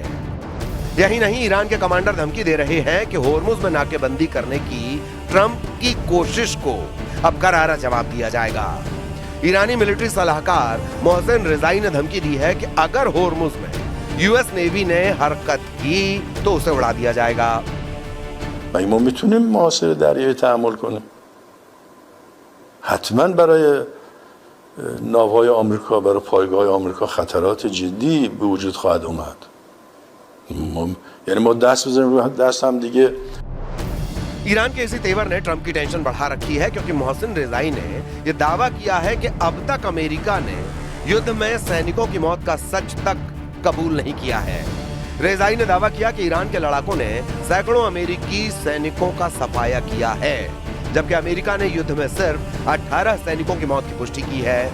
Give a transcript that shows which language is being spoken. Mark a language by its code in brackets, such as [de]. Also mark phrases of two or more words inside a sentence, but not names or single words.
[hi] यही नहीं, ईरान के कमांडर धमकी दे रहे हैं कि होर्मुज में नाकेबंदी करने की ट्रंप की कोशिश को अब करारा जवाब दिया जाएगा। ईरानी मिलिट्री सलाहकार मोहसिन रिजाई ने धमकी दी है कि अगर होर्मुज में यूएस नेवी ने हरकत की तो उसे उड़ा दिया जाएगा। [fa] ما میتونیم محاصره دریایی تحمل کنیم. حتما برای ناوهای آمریکا، برای پایگاه آمریکا خطرات جدی به وجود خواهد اومد. یعنی ما دست بزنیم روی دست هم دیگه. [hi] ईरान के इसी तेवर ने ट्रंप की टेंशन बढ़ा रखी है, क्योंकि मोहसिन रिजाई ने यह दावा किया है कि अब तक अमेरिका ने युद्ध में सैनिकों की मौत का सच तक कबूल नहीं किया है। रिजाई ने दावा किया कि ईरान के लड़ाकों ने सैकड़ों अमेरिकी सैनिकों का सफाया किया है, जबकि अमेरिका ने युद्ध में सिर्फ 18 सैनिकों की मौत की पुष्टि की है।